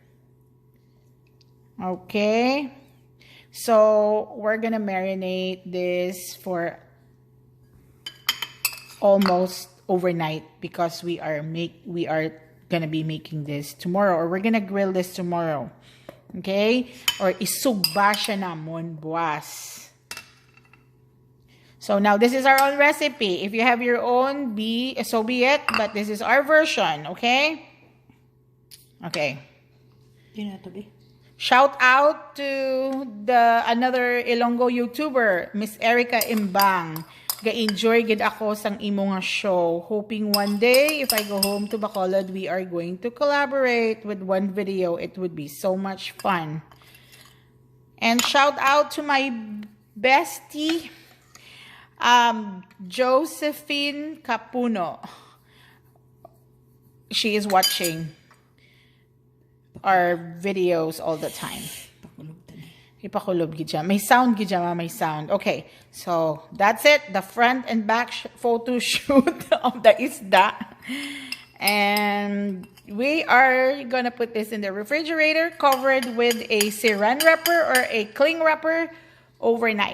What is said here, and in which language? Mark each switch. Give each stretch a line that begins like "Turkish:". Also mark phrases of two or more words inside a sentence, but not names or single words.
English: Okay, so we're gonna marinate this for almost overnight because we are gonna be making this tomorrow, or we're gonna grill this tomorrow. Okay?
Hiligaynon: Or isugba siya namon buwas.
English: So now this is our own recipe. If you have your own, so be it. But this is our version, okay? Okay. Shout out to the another Ilonggo YouTuber, Miss Erica Imbang.
Hiligaynon: Ga-enjoy gid ako sang imo nga show.
English: Hoping one day, if I go home to Bacolod, we are going to collaborate with one video. It would be so much fun. And shout out to my bestie, Josephine Capuno. She is watching our videos all the time.
Hiligaynon: Ipakulob gidya. May sound gidya, may sound.
English: Okay, so that's it. The front and back photo shoot of the Isda. And we are gonna put this in the refrigerator, covered with a saran wrapper or a cling wrapper overnight.